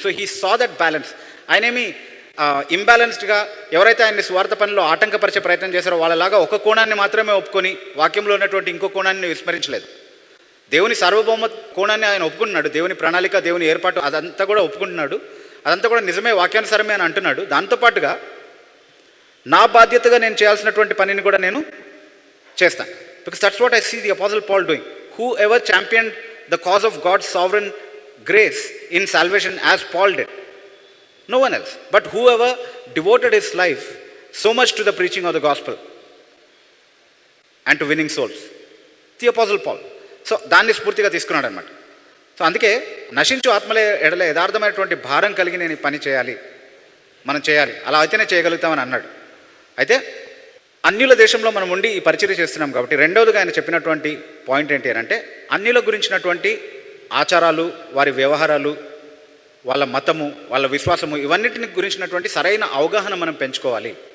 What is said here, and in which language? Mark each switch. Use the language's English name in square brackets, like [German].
[English] So he saw that balance. [Telugu] ఆయనేమి ఇంబ్యాలెన్స్డ్గా ఎవరైతే ఆయన్ని సువార్త పనిలో ఆటంకపరిచే ప్రయత్నం చేశారో వాళ్ళలాగా ఒక కోణాన్ని మాత్రమే ఒప్పుకొని వాక్యంలో ఉన్నటువంటి ఇంకో కోణాన్ని విస్మరించలేదు. దేవుని సార్వభౌమ కోణాన్ని ఆయన ఒప్పుకుంటున్నాడు, దేవుని ప్రణాళిక, దేవుని ఏర్పాటు అదంతా కూడా ఒప్పుకుంటున్నాడు, అదంతా కూడా నిజమే, వాక్యానుసారమే అని అంటున్నాడు. దాంతోపాటుగా నా బాధ్యతగా నేను చేయాల్సినటువంటి పనిని కూడా నేను చేస్తాను. [English] Because that's what I see the apostle Paul doing. Whoever champion the cause of God's sovereign grace in salvation as Paul did, no one else, but whoever devoted his life so much to the preaching of the gospel and to winning souls, the apostle Paul. [Telugu] So దాన్ని స్ఫూర్తిగా తీసుకున్నాడు అనమాట. So అందుకే నశించు ఆత్మలే ఎడల యథార్థమైనటువంటి భారం కలిగి నేను ఈ పని చేయాలి, మనం చేయాలి, అలా అయితేనే చేయగలుగుతామని అన్నాడు. అయితే అన్యుల దేశంలో మనం ఉండి ఈ పరిచర్య చేస్తున్నాం కాబట్టి రెండవదిగా ఆయన చెప్పినటువంటి పాయింట్ ఏంటి అని అంటే, అన్యుల గురించినటువంటి ఆచారాలు, వారి వ్యవహారాలు, వాళ్ళ మతము, వాళ్ళ విశ్వాసము, ఇవన్నిటిని గురించినటువంటి సరైన అవగాహన మనం పెంచుకోవాలి.